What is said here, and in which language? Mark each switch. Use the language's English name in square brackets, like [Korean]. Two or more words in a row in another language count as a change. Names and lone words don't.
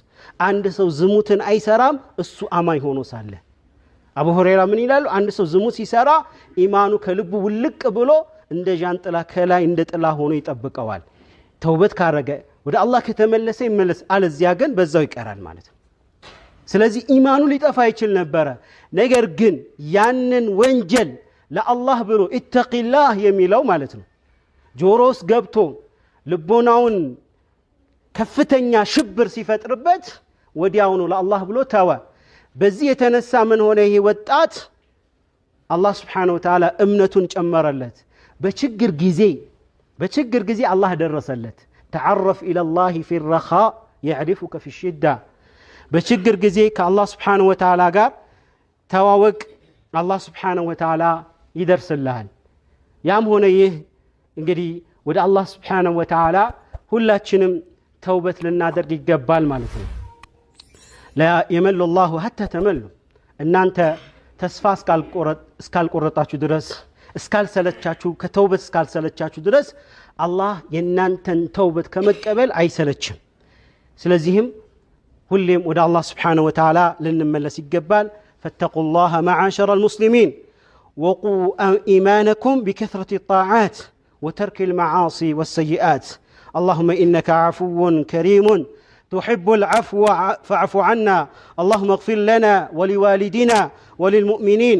[Amharic] አንድ ሰው ዝሙትን አይሰራም እሱ አማኝ ሆኖ ሳለ አቡ ሁረይራ ምን ይላሉ አንድ ሰው ዝሙት ሲሰራ ኢማኑ ከልቡ ውልቅ ብሎ እንደ ጃንጥላ ከላይ እንደ ጥላ ሆኖ ይጠብቀዋል ተውበት ካረገ ወደ አላህ ከተመለሰ ይመለስ አለዚያ ግን በዛው ይቀራል ማለት ነው ስለዚህ ኢማኑ ሊጠፋ ይችላል ነበር ነገር ግን ያንን ወንጀል ለአላህ ብሎ ኢተቂላህ የሚለው ማለት ነው ጆሮስ ገብቶ ልቦናውን ከፍተኛ ሽብር ሲፈጥርበት ወዲያውኑ ለአላህ ብሎ ተወ በዚህ የተነሳ ምን ሆነ ይሄ ወጣት አላህ [Arabic] سبحانه وتعالى [Amharic] እምነቱን ጨመረለት በችግር ጊዜ አላህ ደረሰለት [Arabic] تعرف الى الله في الرخاء يعرفك في الشده [Amharic] በችግር ጊዜ ከአላህ [Arabic] سبحانه وتعالى [Amharic] ጋር ተዋወቅ አላህ [Arabic] سبحانه وتعالى [Amharic] ይደርስልሃል ያም ሆነ ይህ እንግዲህ ወደ አላህ [Arabic] سبحانه وتعالى [Amharic] ሁላችንም ተውበት ልናደርግ ይገባል ማለት ነው [Arabic] لا يمل الله حتى تملوا [Amharic] እናንተ ተስፋ እስካልቆረጣችሁ ድረስ እስካልሰለቻችሁ ከተውበት እስካልሰለቻችሁ ድረስ አላህ የናንተን ተውበት ከመቀበል አይሰለችም ስለዚህም ሁሌም ወደ አላህ [Arabic] سبحانه وتعالى [Amharic] ልንመለስ ይገባል [Arabic] فاتقوا الله معاشر المسلمين وقوا إيمانكم بكثرة الطاعات وترك المعاصي والسيئات اللهم إنك عفو كريم تحب العفو فاعف عنا اللهم اغفر لنا ولوالدنا وللمؤمنين